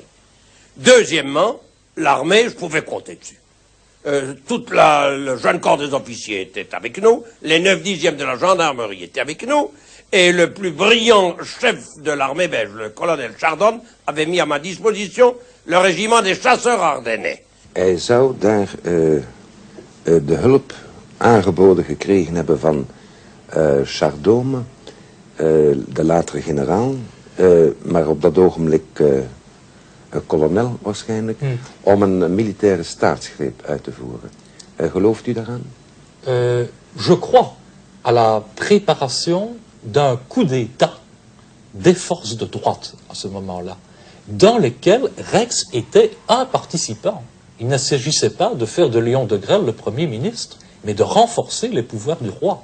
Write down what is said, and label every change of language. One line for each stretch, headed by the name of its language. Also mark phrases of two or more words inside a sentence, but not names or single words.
French: Deuxièmement, l'armée, je pouvais compter dessus. Le jeune corps des officiers était avec nous, les 9/10 de la gendarmerie étaient avec nous, et le plus brillant chef de l'armée belge, le colonel Chardon, avait mis à ma disposition le régiment des chasseurs ardennais.
Dutch: Hij zou daar de hulp aangeboden gekregen hebben van Chardome, de latere generaal, maar op dat ogenblik kolonel waarschijnlijk, om een militaire staatsgreep uit te voeren. Gelooft u daaraan?
French: Je crois à la préparation d'un coup d'État des forces de droite à ce moment-là, dans lesquelles Rex était un participant. Il ne s'agissait pas de faire de Léon de Grelle le Premier ministre, mais de renforcer les pouvoirs du roi.